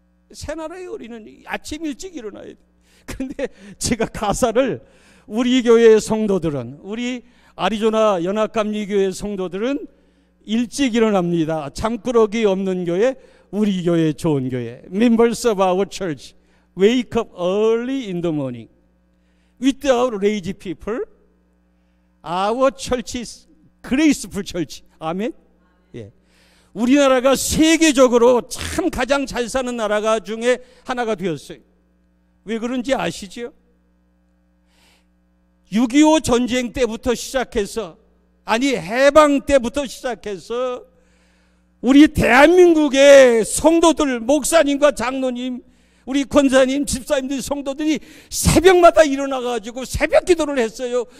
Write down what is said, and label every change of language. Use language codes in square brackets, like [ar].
[ko] 새나라의 어린이는 아침 일찍 일어나야 돼요. 그런데 제가 가사를, 우리 교회 성도들은, 우리 아리조나 연합감리교회 성도들은 일찍 일어납니다. 잠꾸러기 없는 교회, 우리 교회 좋은 교회. [en] Members of our church wake up early in the morning. Without lazy people, our church is graceful church. [ko] 아멘. 예. 우리나라가 세계적으로 참 가장 잘 사는 나라가 중에 하나가 되었어요. 왜 그런지 아시죠? 6.25 전쟁 때부터 시작해서, 아니 해방 때부터 시작해서 우리 대한민국의 성도들, 목사님과 장로님, 우리 권사님, 집사님들, 성도들이 새벽마다 일어나가지고 새벽 기도를 했어요.